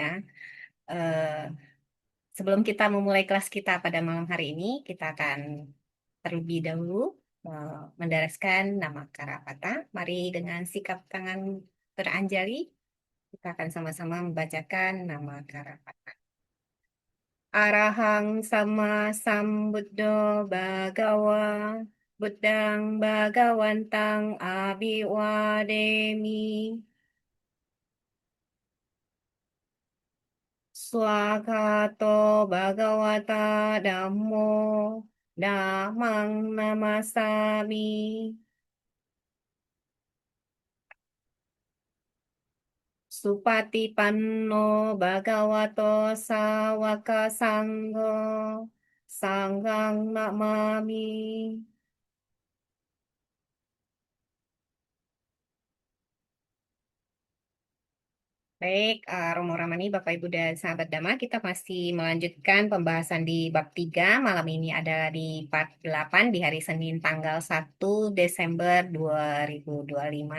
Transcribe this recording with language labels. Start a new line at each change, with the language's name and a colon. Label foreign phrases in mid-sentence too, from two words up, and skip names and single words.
Indonesian: Eh, Sebelum kita memulai kelas kita pada malam hari ini, kita akan terlebih dahulu mendareskan nama Karapata. Mari dengan sikap tangan beranjali, kita akan sama-sama membacakan nama Karapata.
Pali: Arahang sama sambuddho bhagawa, buddhang bhagawantang abhiwademi. Swakato bhagavata dhammo, dhammang namasami. Supatipanno bhagavato sawaka sangho, sanghang namami.
Indonesian: Baik, Romo Ramani, Bapak Ibu dan sahabat Dhamma, kita masih melanjutkan pembahasan di bab 3. Malam ini adalah di part 8 di hari Senin tanggal 1 Desember 2025.